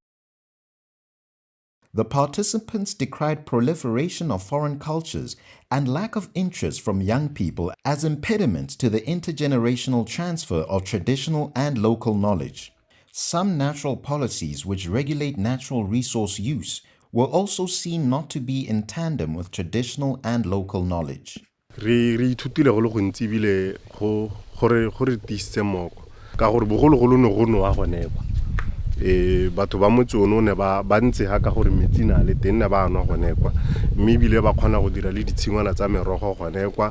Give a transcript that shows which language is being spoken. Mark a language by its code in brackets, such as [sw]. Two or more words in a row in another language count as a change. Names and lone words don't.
[en] The participants decried proliferation of foreign cultures and lack of interest from young people as impediments to the intergenerational transfer of traditional and local knowledge. Some natural policies which regulate natural resource use were also seen not to be in tandem with traditional and local knowledge. [tn] Re ithutile go le gontsi bile go re tisitse moko ka gore bogologolo ne go noa gone kwa batho ba motse ono ne ba ntse ha ka gore metsi na le teng ne ba nwa gone kwa mme bile ba kgona go dira le ditshingwana tsa merogo gone kwa